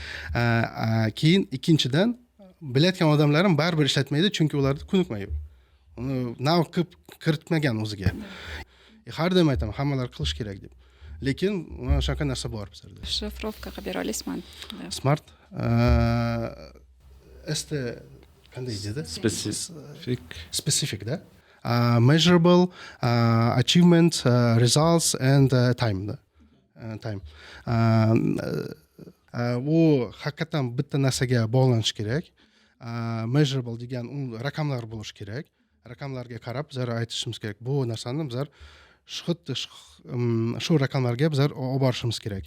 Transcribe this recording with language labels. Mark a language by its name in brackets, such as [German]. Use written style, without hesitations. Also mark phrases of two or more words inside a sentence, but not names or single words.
[Uzbek] Keyin ikkinchidan bilayotgan odamlar ham baribir ishlatmaydi, chunki ularda ko'nikma yo'q. Uni nav qilib kiritmagan o'ziga. Har doim aytaman, hammalar qilish kerak deb. Lekin shunaqa narsa bor bizlarda. Shifrovka qilib bera olasizmi? Smart qanday deydi? Specific da. [English] Measurable, achievement, results and time. Time. [Uzbek] U haqiqatan bitta narsaga bog'lanish kerak. Measurable degan raqamlar bo'lishi kerak. Raqamlarga qarab bizlar aytishimiz kerak. Bu narsani bizlar shu raqamlarga bizlar olib borishimiz kerak.